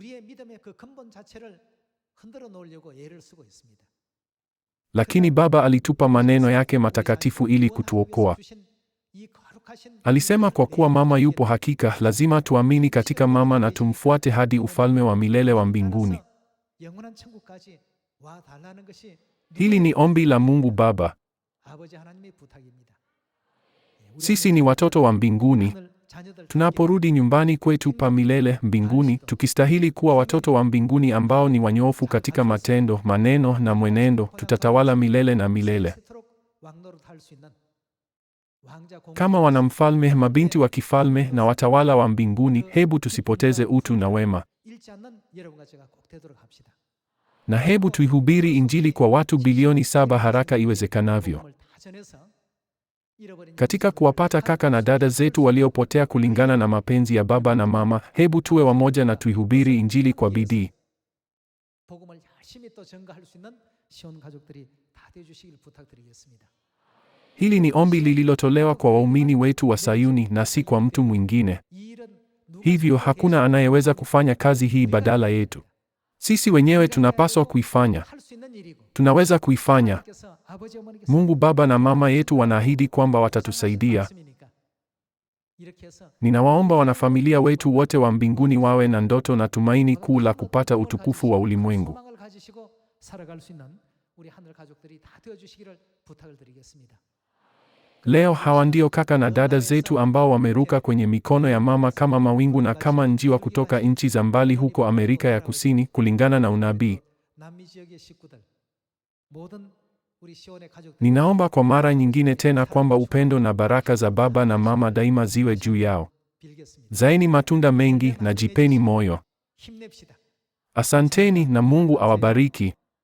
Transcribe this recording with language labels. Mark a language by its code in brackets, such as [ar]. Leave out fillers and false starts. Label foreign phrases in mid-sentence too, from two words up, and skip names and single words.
[sw] Lakini Baba alitupa maneno yake matakatifu ili kutuokoa. Alisema kwa kuwa Mama yupo hakika, lazima tuamini katika Mama na tumfuate hadi ufalme wa milele wa mbinguni. Hili ni ombi la Mungu Baba. [ko] 아버지 하나님의 부탁입니다. [sw] Sisi ni watoto wa mbinguni. [ko] 하늘 자녀들 [sw] Tunaporudi nyumbani kwetu pa milele mbinguni, tukistahili kuwa watoto wa mbinguni ambao ni wanyofu katika matendo, maneno na mwenendo, tutatawala milele na milele. [ko] 왕노릇할 수 있는 왕자 공주 [sw] Kama wanamfalme, mabinti wa kifalme na watawala wa mbinguni, hebu tusipoteze utu na wema. [ko] 잃지 않는 여러분과 제가 꼭 되도록 합시다. [sw] Na hebu tuihubiri Injili kwa watu bilioni 7 haraka iwezekanavyo. [ko] 복음을 다 전해서 잃어버린 [sw] Katika kuwapata kaka na dada zetu waliopotea kulingana na mapenzi ya baba na mama, hebu tuwe wamoja na tuihubiri Injili kwa bidii. [ko] 복음을 열심히 또 전가할 수 있는 시온 가족들이 다 되어 주시길 부탁드리겠습니다. [sw] Hili ni ombi lililotolewa kwa waumini wetu wa Sayuni na si kwa mtu mwingine. [ko] 이 일은 누가 [sw] Hivyo hakuna anayeweza kufanya kazi hii badala yetu. Sisi wenyewe tunapaswa kuifanya. [ko] 할 수 있는 일이고 [sw] Tunaweza kuifanya. [ko] 하나님께서 아버지 어머니께서 [sw] Mungu Baba na Mama yetu wanaahidi kwamba watatusaidia. [ko] 말씀이니까 이렇게 해서 [sw] Ninawaomba wanafamilia wetu wote wa mbinguni wawe na ndoto na tumaini kuu la kupata utukufu wa ulimwengu. [ko] 소망을 가지시고 살아갈 수 있는 우리 하늘 가족들이 다 되어 주시기를 부탁을 드리겠습니다. [sw] Leo hawa ndio kaka na dada zetu ambao wameruka kwenye mikono ya mama kama mawingu na kama njiwa kutoka nchi za mbali huko Amerika ya Kusini, kulingana na unabii. [ko] 남미 지역의 식구들 모든 우리 시온의 가족들 [sw] Ninaomba kwa mara nyingine tena kwamba upendo na baraka za baba na mama daima ziwe juu yao. [ko] 빌겠습니다. [sw] Zaeni matunda mengi na jipeni moyo. [ko] 힘냅시다. [sw] Asanteni na Mungu awabariki.